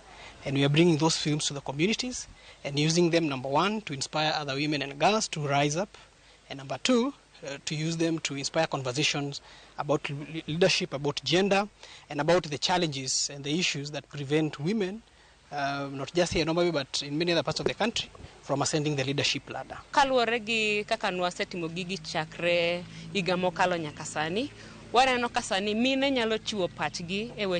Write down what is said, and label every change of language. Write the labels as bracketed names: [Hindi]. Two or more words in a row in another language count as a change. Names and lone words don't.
[English] And we are bringing those films to the communities and using them, number one, to inspire other women and girls to rise up, and number two, to use them to inspire conversations about leadership, about gender, and about the challenges and the issues that prevent women, not just here in Homa Bay, but in many other parts of the country, from ascending the leadership ladder. [Luo (Kenya and Tanzania)] Kaluwore gi kaka nwasetimo gigi chakre higa mokalo nyaka sani, waneno ka sani mine nyalo chiwo pachgi e weche